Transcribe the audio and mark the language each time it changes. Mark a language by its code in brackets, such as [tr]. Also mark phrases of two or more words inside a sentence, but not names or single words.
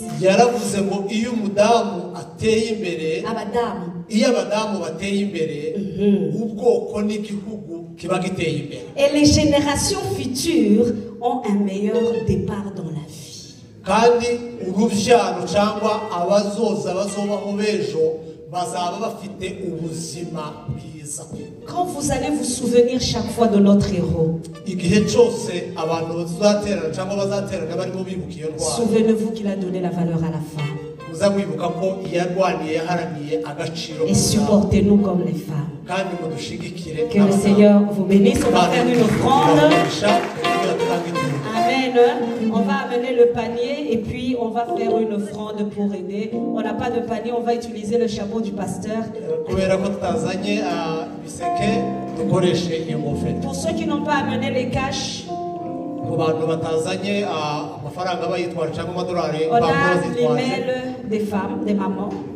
[rw] Yaravuze ngo iyo umudamu ateye imbere, Abadamu. iyo abadamu bateye imbere, ubwoko n'igihugu kiba giteye imbere. [fr] Et les générations futures ont un meilleur départ dans la vie. [rn] Kandi uruvyaro cyangwa abazoza bazobaho bejo bazaba bafite ubuzima bwiza. [fr] Quand vous allez vous souvenir chaque fois de notre héros, [rw] Igihe cyose abantu bazaterana cyangwa bazaterana barimo bibuka iyo ndwara, [fr] souvenez-vous qu'il a donné la valeur à la femme. [rw] muzamwibuka ko yarwaniye yaharaniye agaciro [fr] Et supportez-nous comme les femmes. [rn] kandi mudushigikire. [fr] Que le Seigneur vous bénisse. On va faire une offrande. Amen. On va amener le panier et puis on va faire une offrande pour aider. On n'a pas de panier, on va utiliser le chapeau du pasteur. Pour ceux qui n'ont pas amené les cash, on a l'email des femmes, des mamans.